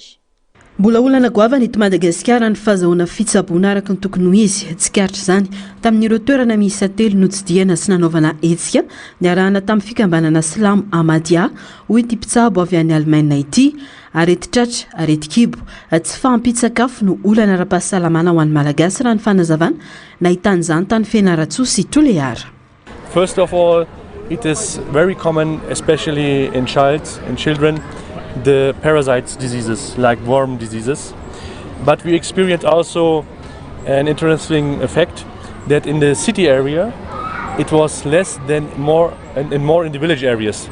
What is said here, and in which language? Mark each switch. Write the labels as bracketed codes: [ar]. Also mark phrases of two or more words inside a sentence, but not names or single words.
[mg] Mbola olana goavana eto Madagasikara ny fahazahoana fitsabona araka ny tokony ho izy tsikaritra izany tamin'ireo toerana miisa 3 notsidihana sy nanaovana hetsika niarahana tamin'ny fikambanana Silamo Amadia hoy ity mpitsabo avy any Alemaina ity. Arety tratra, arety kibo, tsy fampitsakafo no olana ara-pahasalamana ho an'ny malagasy raha ny fanazavana nahitany izany tany Fianaratsoa sy Tolehara. [en] First of all, it is very common, especially in children, the parasites diseases like worm diseases. But we experience also an interesting effect that in the city area it was less than more in the village areas.